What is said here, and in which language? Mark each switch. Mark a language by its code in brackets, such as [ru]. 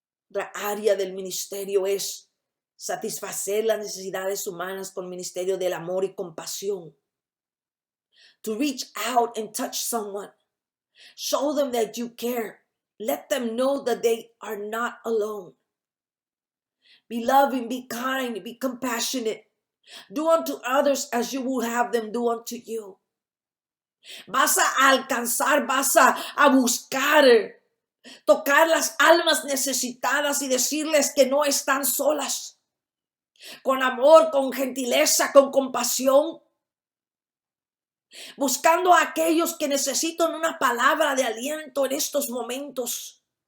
[es] Otra área del ministerio es satisfacer las necesidades humanas con el ministerio del amor y compasión. [en] To reach out and touch someone. Show them that you care. Let them know that they are not alone. Be loving, be kind, be compassionate. Do unto others as you would have them do unto you. [es] Vas a alcanzar, vas a buscar, tocar las almas necesitadas y decirles que no están solas. Con amor, con gentileza, con compasión. Buscando a aquellos que necesitan una palabra de aliento en estos momentos.